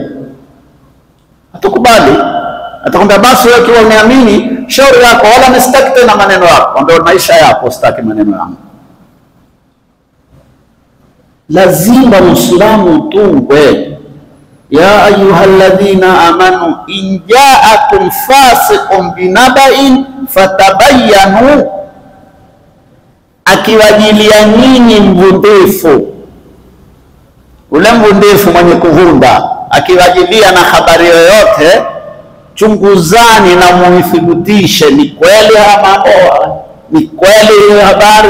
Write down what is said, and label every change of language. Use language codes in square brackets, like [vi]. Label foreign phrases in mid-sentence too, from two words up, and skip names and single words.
[sw] Atakubali, atakwambia basi wewe kiwa umeamini shauri yako, wala msitaki tena maneno yako, ndio maisha yako, sitaki maneno yangu. Lazima Muislamu utungwe, [ar] يا أيها الذين آمنوا إن جاءكم فاسق بنبإ فتبينوا, [sw] akiwajilia nyinyi mvundifu, ule mvundifu mwenye kuvunda akiwajilia na habari yoyote, chunguzani na muithibitishe ni kweli ama ni kweli hiyo habari.